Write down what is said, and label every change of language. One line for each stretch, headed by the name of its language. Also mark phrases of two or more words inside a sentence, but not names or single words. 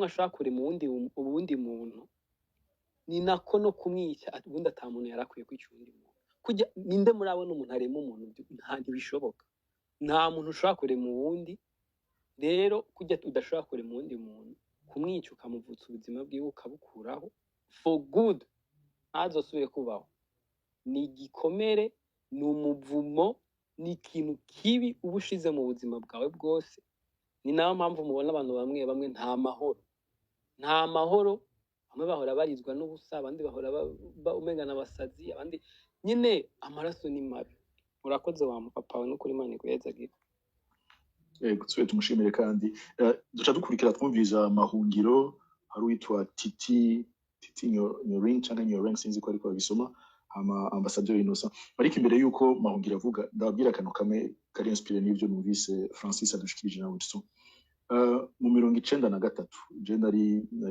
Rundi: ashobora kurema ubundi muntu ni nako no kumwica ubundi ata muntu yarakwiye kwica undi muntu kujya ninde murabona umuntu arema umuntu ntibishoboka nta muntu ushobora kurema uwundi rero kujya udashobora kurema uwundi muntu kumwica ukamuvutsa ubuzima bwiwe ukabukuraho
English: for good
Rundi: ntazosubire kubaho ni igikomere ni umuvumo ni ikintu kibi uba ushize mu buzima bwawe bwose ni nayo mpamvu mubona abantu bamwe nta mahoro bamwe bahora barizwa n'ubusa abandi bahora umengana abasazi abandi nyine amaraso ni mabi urakoze wa papa we no kuri Imana iguhezagira twe tumushimire kandi duca dukurikira twumviriza amahungiro hari uwitwa Titi Nyoring cyangwa Nyoring sinzi ko ariko babisoma ambassadeur Innocent ariko imbere yuko mahungiro avuga ndababwira akantu kamwe kari inspiré n'ibyo numvise Francis adushikirije na Wilson mu 1993 je nari